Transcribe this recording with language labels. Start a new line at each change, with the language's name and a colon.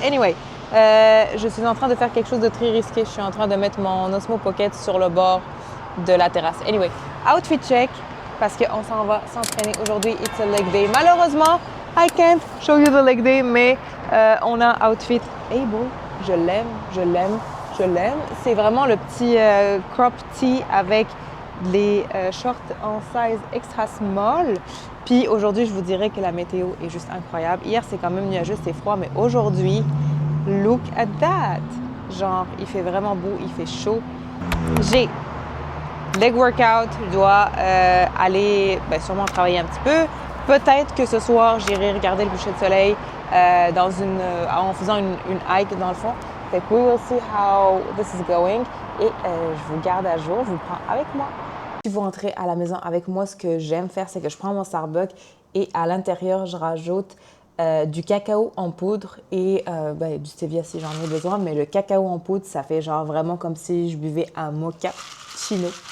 French: Anyway, je suis en train de faire quelque chose de très risqué. Je suis en train de mettre mon Osmo Pocket sur le bord de la terrasse. Anyway, outfit check parce qu'on s'en va s'entraîner aujourd'hui.
English: It's a leg day.
French: Malheureusement,
English: I can't show you the leg day,
French: mais on a
English: outfit able.
French: Je l'aime. C'est vraiment le petit crop tee avec les shorts en size extra small. Puis aujourd'hui, je vous dirais que la météo est juste incroyable. Hier, c'est quand même nuageux, c'est froid, mais aujourd'hui,
English: look at that!
French: Genre, il fait vraiment beau, il fait chaud. J'ai leg workout, je dois aller sûrement travailler un petit peu. Peut-être que ce soir, j'irai regarder le coucher de soleil en faisant une hike dans le fond. Fait que
English: we will see how this is going.
French: Et je vous garde à jour, je vous prends avec moi. Si vous rentrez à la maison avec moi, ce que j'aime faire, c'est que je prends mon Starbucks et à l'intérieur, je rajoute du cacao en poudre et du stevia si j'en ai besoin. Mais le cacao en poudre, ça fait genre vraiment comme si je buvais un mochaccino.